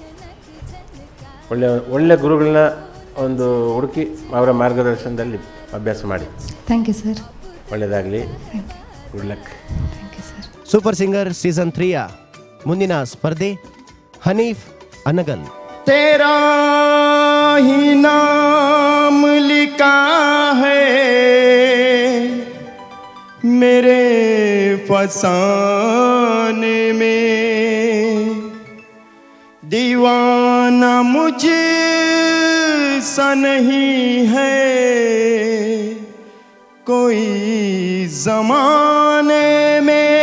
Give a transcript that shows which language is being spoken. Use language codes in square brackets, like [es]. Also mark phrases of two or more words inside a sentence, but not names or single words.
[kn] ಒಳ್ಳೆ ಗುರುಗಳನ್ನ ಒಂದು ಹುಡುಕಿ ಅವರ ಮಾರ್ಗದರ್ಶನದಲ್ಲಿ ಅಭ್ಯಾಸ ಮಾಡಿ. [en] thank you sir. [kn] ಒಳ್ಳೆಯದಾಗಲಿ. [en] good luck. thank you sir. [kn] ಸೂಪರ್ ಸಿಂಗರ್ ಸೀಸನ್ 3ಯ ಮುಂದಿನ ಸ್ಪರ್ಧಿ ಹನೀಫ್ ಅನಗಲ್. [hi] तेरा ही नाम लिखा है मेरे फसाने में, दीवाना मुझे सा नहीं है कोई ज़माने में.